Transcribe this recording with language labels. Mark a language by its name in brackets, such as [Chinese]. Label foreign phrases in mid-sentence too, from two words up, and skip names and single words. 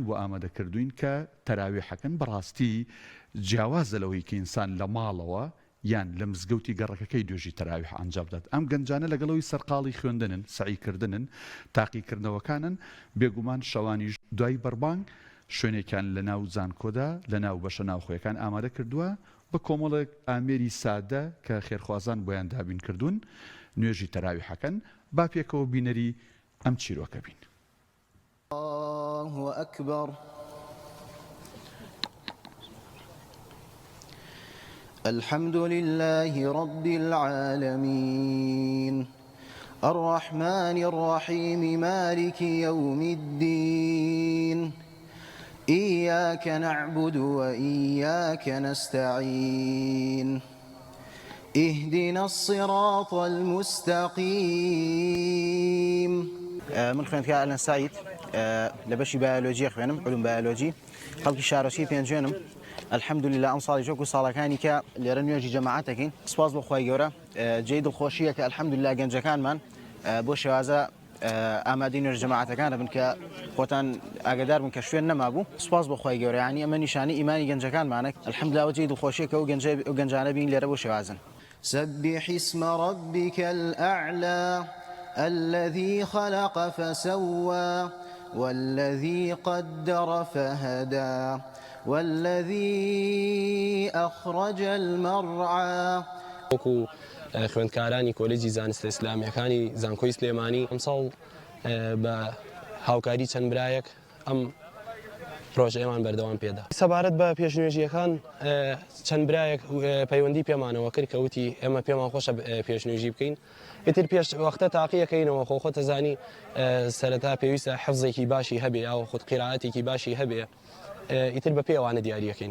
[Central Kurdish] بۆ ئامادەکردوین کە تەراویحەکەن بەڕاستی جیاوازە لەوەی کە ئینسان لە ماڵەوە یان لە مزگەوتی گەڕەکەکەی دوێژی تەراویح ئەنجام بدات ئەم گەنجانە لەگەڵەوەی سەرقاڵی خوێندنن سعیکردنن تاقیکردنەوەکانن بێگومان شەوانی دوای بەربانگ شوێنێکیان لە ناو زانکۆدا لە ناو بەشە ناوخۆیەکان ئامادە کردووە بە کۆمەڵێک ئامێری سادە کە خێرخوازان بۆیان دابین کردوون نوێژی تەراویحەکەن با پێکەوە بینەری ئەم چیرۆکە بین. [Arabic] الله أكبر. الحمد لله رب العالمين الرحمن الرحيم مالك يوم الدين إياك نعبد وإياك نستعين اهدنا الصراط المستقيم. [Central Kurdish] من خوێندکار ئەلەن سعید لە بەشی بایۆلۆجی خوێنم علوم بایۆلۆجی خەڵکی شارۆچی پێنجێنم الحەمدولله ئەم ساڵی جۆک و ساڵەکانی کە لێرە نوێژی جەماعەتەکەین سپاس بۆ خی گەورە جێی دڵخۆشیە کە الحەمدولله گەنجەکانمان بۆ شێوازە ئامادەی نوێژ جەماعەتەکانە بن کە خۆتان ئاگادار بن کە شوێن نەمابوو سپاس بۆ خی گەورە ینی ئەمە نیشانی ئیمانی گەنجەکانمانە الحەمدولله جێی دڵخۆشیە کە ئەو گەنجانە بین لێرە بۆ شێوازن. [Arabic] سبح اسم ربك الأعلى الذي خلق فسوى والذي قدر فهدى والذي أخرج المرعى. [Central Kurdish] وەکو خوێندکارانی کۆلێجی زانستە ئیسلامیەکانی زانکۆی سلێمانی ئەمساڵ بە هاوکاری چەند برایەک ئەم پرۆژەیەمان بەردەوام پێدا. سەبارەت بە پێشنوێژیەکان چەند برایەک پەیوەندی پێمانەوە کرد کە وتی ئێمە پێمان خۆشە پێشنوێژی بکەین ئیتر پێش وەختە تاقیەکەینەوە خۆتە زانی سەرەتا پێویستە حفزێکی باشی هەبێ یا خودت قیرعەتێکی باشی هەبێ ئیتر بە پێوانە دیاریەکەین.